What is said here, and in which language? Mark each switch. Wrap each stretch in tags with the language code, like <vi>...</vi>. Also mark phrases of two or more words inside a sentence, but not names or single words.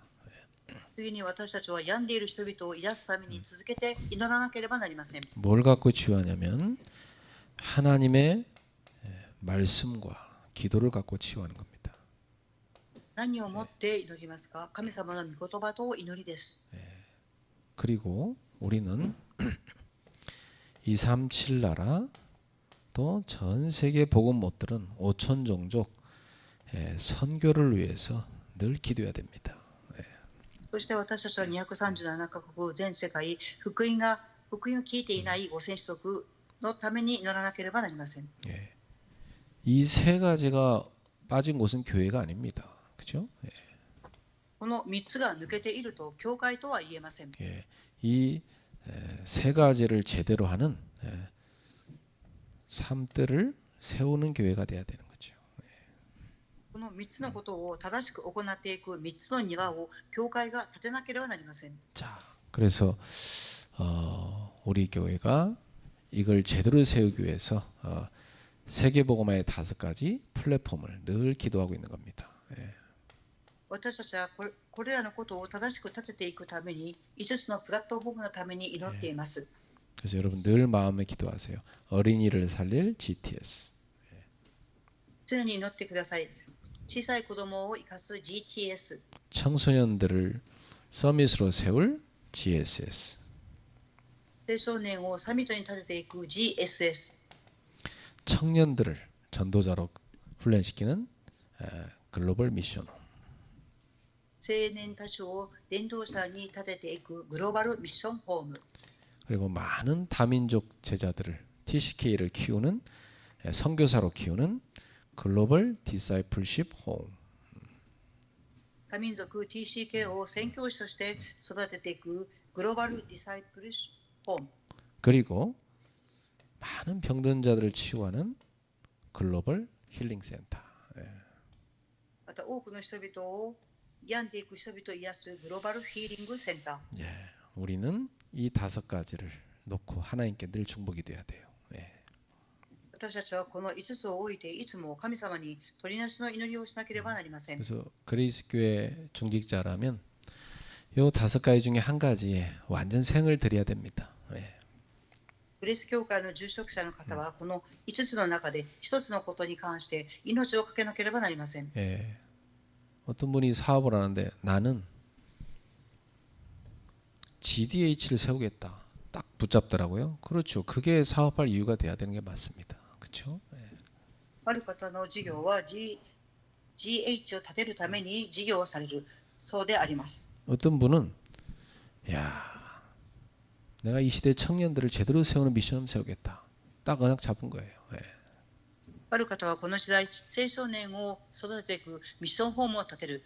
<ja>次に私たちは病んでいる人々を癒すために続けて祈らなければなりません。</ja> <ko>뭘 갖고 치유하냐면 하나님의 말씀과 기도를 갖고 치유하는 겁니다.</ko> <ja>何をもって祈りますか？神様の御言葉と祈りです。</ja> <ko>그리고 우리는 237 나라 또 전 세계 복음 못 들은 5천 종족 선교를 위해서 늘 기도해야 됩니다.</ko> <ja>そして私たちは237カ国全世界、福音を聞いていない5000子族のために祈らなければなりません。</ja> <ko>이 세 가지가 빠진 곳은 교회가 아닙니다. 그렇죠?</ko> <ja>この3つが抜けていると教会とは言えません。</ja> <ko>이 세 가지를 제대로 하는 삶들을 세우는 교회가 돼야 되는 거죠.</ko> <ja>この3つのことを正しく行っていく3つの庭を教会が建てなければなりません。</ja> <ko>자, 그래서 우리 교회가 이걸 제대로 세우기 위해서 세계복음화의 5가지 플랫폼을 늘 기도하고 있는 겁니다.</ko> <ja>私たちはこれらのことを正しく立てていくために5つのプラットフォームのために祈っています。</ja> <ko>그래서 여러분 늘 마음에 기도하세요. 어린이를 살릴 GTS.</ko> <ja>常に祈ってください。小さい子供を生かす GTS、</ja> <ko>청소년들을 서밋으로 세울 GSS.</ko> <ja>青少年をサミットに立てていく GSS、</ja> <ko>청년들을 전도자로 훈련시키는 글로벌 미션홈.</ko> <ja>青年たちを伝道者に立てていくグローバルミッションホーム、</ja> <ko>그리고 많은 다민족 제자들을 TCK를 키우는 선교사로 키우는 글로벌 디사이플십 홈.</ko> <ja>多民族 TCK を宣教師として育てていくグローバルディサイプルホーム、</ja> <ko>그리고 많은 병든 자들을 치유하는 글로벌 힐링 센터.</ko> <ja>また多くの人々を病んでいく人々を癒すグローバルヒーリングセンター。</ja> <ko>우리는 이 5가지를 놓고 하나님께 늘 중보기 돼야 돼요.</ko> <ja>私たちはこの5つを置いていつも神様に取りなしの祈りをしなければなりません。</ja> <ko>그래서 그리스 교회 중직자라면 요 5가지 중에 한 가지에 완전 생을 드려야 됩니다.</ko> <ja>グレース教会の住職者の方はこの5つの中で1つのことに関して命をかけなければなりません。</ja> <ko>어떤 분이 사업을 하는데 나는 GDH를 세우겠다. 딱 붙잡더라고요. 그렇죠. 그게 사업할 이유가 돼야 되는 게 맞습니다. 그렇죠?</ko> <ja>ある方の事業は、GH を立てるために事業をされる。そうであります。</ja> <ko>어떤 분은 야, 내가 이 시대 청년들을 제대로 세우는 미션을 세우겠다. 딱 언약 잡은 거예요.</ko> <ja>ある方はこの時代、青少年を育てていくミッションホームを立てる。</ja>